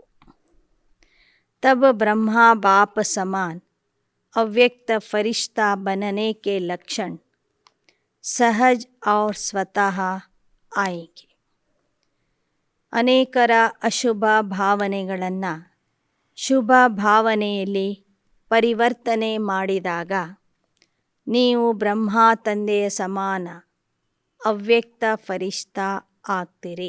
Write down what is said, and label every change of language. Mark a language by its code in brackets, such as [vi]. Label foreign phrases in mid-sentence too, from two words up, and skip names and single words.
[hi] तब ब्रह्मा बाप समान अव्यक्त फरिश्ता बनने के लक्षण सहज और स्वतः आएंगे. [kn] ಅನೇಕರ ಅಶುಭ ಭಾವನೆಗಳನ್ನು ಶುಭ ಭಾವನೆಯಲ್ಲಿ ಪರಿವರ್ತನೆ ಮಾಡಿದಾಗ ನೀವು ಬ್ರಹ್ಮ ತಂದೆಯ ಸಮಾನ ಅವ್ಯಕ್ತ ಫರಿಶ್ತಾ ಆಗ್ತೀರಿ.